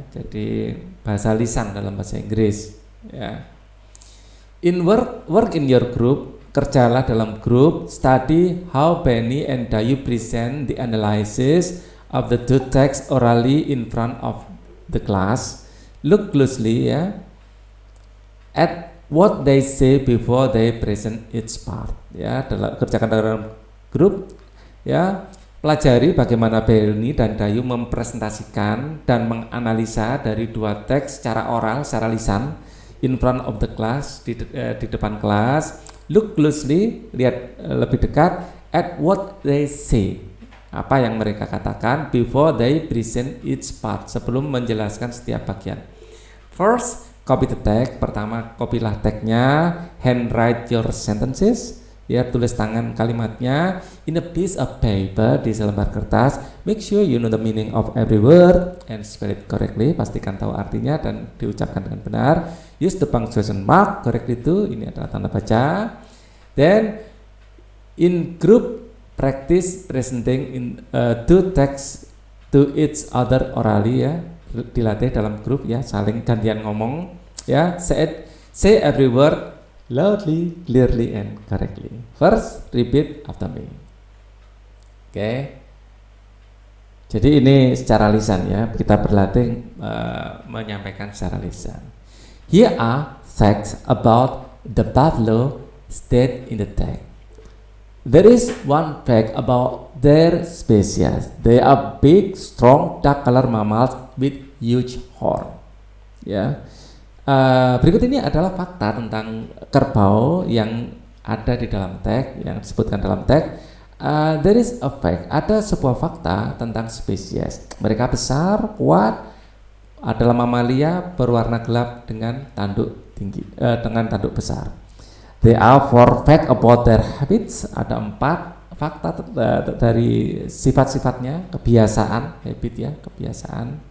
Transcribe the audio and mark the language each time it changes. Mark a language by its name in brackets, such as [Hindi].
[Indonesian] Jadi bahasa lisan dalam bahasa Inggris, ya. [English] In work in your group, [Indonesian] kerjalah dalam grup. [English] Study how Benny and Dayu present the analysis of the two texts orally in front of the class. Look closely, ya, at what they say before they present each part, ya. [Indonesian] Kerjakan dalam grup, ya. Pelajari bagaimana Benny dan Dayu mempresentasikan dan menganalisa dari dua teks secara oral, secara lisan, [English] in front of the class, [Indonesian] di depan kelas. [English] Look closely, [Indonesian] lihat lebih dekat, [English] at what they say, [Indonesian] apa yang mereka katakan, [English] before they present each part, [Indonesian] sebelum menjelaskan setiap bagian. [English] First, copy the text. [Indonesian] Pertama, kopilah teksnya. [English] Handwrite your sentences, ya, [Indonesian] tulis tangan kalimatnya. [English] In a piece of paper, [Indonesian] di selembar kertas. [English] Make sure you know the meaning of every word and spell it correctly. [Indonesian] Pastikan tahu artinya dan diucapkan dengan benar. [English] Use the punctuation mark correctly too. [Indonesian] Ini adalah tanda baca. [English] Then in group, practice presenting in two texts to each other orally, ya. [Indonesian] Dilatih dalam grup, ya, saling gantian ngomong, ya. [English] Say every word loudly, clearly and correctly. First, repeat after me. Oke. [Indonesian] Jadi ini secara lisan, ya, kita berlatih menyampaikan secara lisan. [English] Here are facts about the buffalo stated in the text. There is one fact about their species. They are big, strong, dark color mammals with huge horn. [Indonesian] Ya. Berikut ini adalah fakta tentang kerbau yang ada di dalam teks, yang disebutkan dalam teks. [English] There is a fact, [Indonesian] ada sebuah fakta tentang spesies. Mereka besar, kuat, adalah mamalia berwarna gelap dengan tanduk tinggi, dengan tanduk besar. [English] There are 4 facts about their habits. [Indonesian] Ada 4 fakta dari sifat-sifatnya, kebiasaan, habit, ya, kebiasaan.